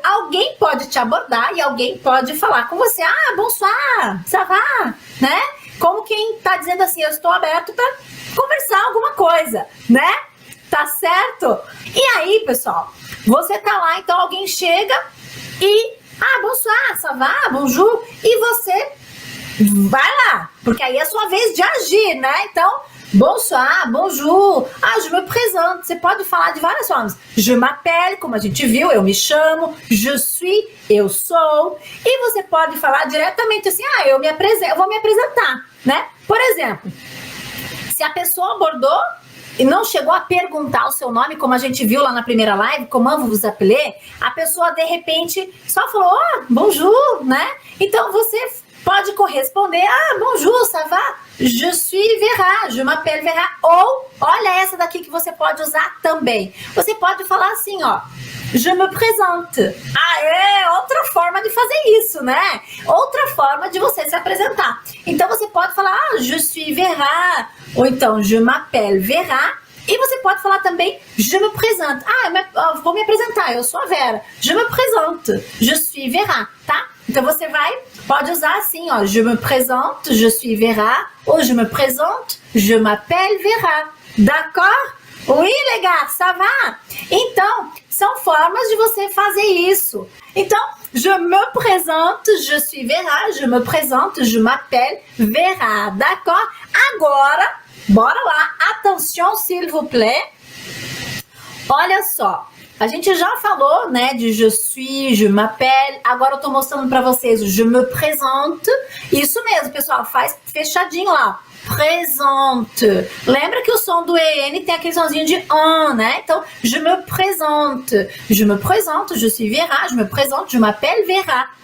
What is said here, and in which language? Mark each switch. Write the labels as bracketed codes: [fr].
[pt] Alguém pode te abordar e alguém pode falar com você. [fr] Ah, bonsoir, ça va, [pt] né? Como quem tá dizendo assim, eu estou aberto para conversar alguma coisa, né? Tá certo? E aí, pessoal, você tá lá, então alguém chega e... [fr] Ah, bonsoir, ça va, bonjour. [pt] E você vai lá, porque aí é a sua vez de agir, né? Então... [fr] Bonsoir, bonjour, je me présente. [pt] Você pode falar de várias formas. [fr] Je m'appelle, [pt] como a gente viu, eu me chamo. [fr] Je suis, [pt] eu sou. E você pode falar diretamente assim, eu vou me apresentar, né? Por exemplo, se a pessoa abordou e não chegou a perguntar o seu nome, como a gente viu lá na primeira live, [fr] comment vous appelez, [pt] a pessoa de repente só falou, bonjour, né? Então você pode corresponder, [fr] bonjour, ça va? Je suis Vera, je m'appelle Vera. [pt] Ou, olha essa daqui que você pode usar também. Você pode falar assim, [fr] je me présente. [pt] Outra forma de fazer isso, né? Outra forma de você se apresentar. Então você pode falar, [fr] je suis Vera. [pt] Ou então, [fr] je m'appelle Vera. [pt] E você pode falar também, [fr] je me présente. [pt] Vou me apresentar, eu sou a Vera. [fr] Je me présente, je suis Vera, tá? [pt] Então você pode usar assim, [fr] je me présente, je suis Vera, ou je me présente, je m'appelle Vera. D'accord? Oui, les gars, ça va? [pt] Então, são formas de você fazer isso. [fr] Então, je me présente, je suis Vera, je me présente, je m'appelle Vera. D'accord? [pt] Agora, bora lá. [fr] Attention, s'il vous plaît. [pt] Olha só. A gente já falou, né, de [fr] je suis, je m'appelle. [pt] Agora eu tô mostrando pra vocês o [fr] je me présente. [pt] Isso mesmo, pessoal, faz fechadinho lá. Présente. Lembra que o som do EN tem aquele sonzinho de né? [fr] Então, je me présente. Je me présente, je suis Vera, je me présente, je m'appelle Vera.